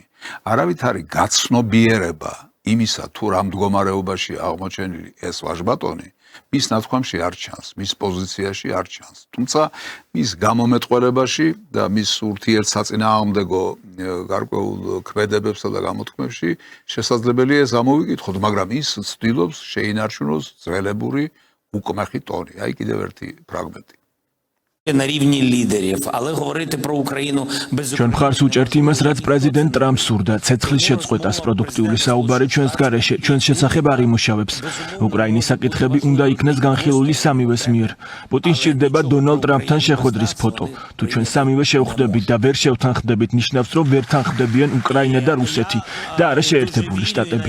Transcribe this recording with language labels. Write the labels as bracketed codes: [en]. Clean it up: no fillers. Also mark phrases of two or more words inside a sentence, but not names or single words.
[ka] არავით არის გაცნობიერება იმისა, თუ რა მდგომარეობაში აღმოჩენილი ეს ვაჟბატონი, მის ნათქვამში არ ჩანს, მის პოზიციაში არ ჩანს. თუმცა მის გამომეტყველებაში და მის ურთიერთსაწინააღმდეგო გარკვეულ ქმედებებსა და გამოთქმებში შესაძლებელია ეს ამოვიკითხოთ, მაგრამ ის ცდილობს შეინარჩუნოს ძველებური უკმეხი ტონი. აი კიდევ ერთი ფრაგმენტი. [uk] на рівні лідерів, але говорити про Україну без [ka] ჩვენ მხარს უჭერთ იმას, რაც პრეზიდენტ ტრამპს სურდა, ცეცხლის შეწყვეტას, პროდუქტიული საუბარი ჩვენს გარეშე, ჩვენს შესახებ არ იმუშავებს. უკრაინის საკითხები უნდა იქნეს განხილული სამივეს მიერ. პუტინს სჭირდება დონალდ ტრამპთან შეხვედრის ფოტო. თუ ჩვენ სამივე შევხვდებით და ვერ შევთანხმდებით, ნიშნავს, რომ ვერ თანხმდებიან უკრაინა და რუსეთი და არა შეერთებული შტატები.